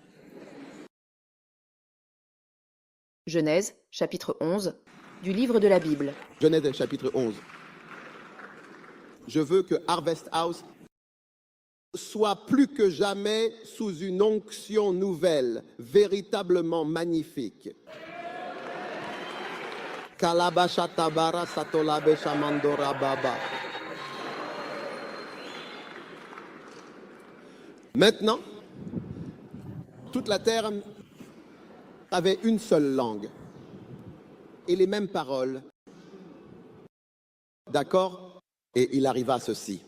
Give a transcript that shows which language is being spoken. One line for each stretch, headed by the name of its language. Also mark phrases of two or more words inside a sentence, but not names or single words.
French: Genèse, chapitre 11, du livre de la Bible. Genèse, chapitre 11. Je veux que Harvest House soit plus que jamais sous une onction nouvelle, véritablement magnifique. Kalabashatabara satolabe shamandora baba. Maintenant, toute la terre avait une seule langue et les mêmes paroles. D'accord? Et il arriva ceci.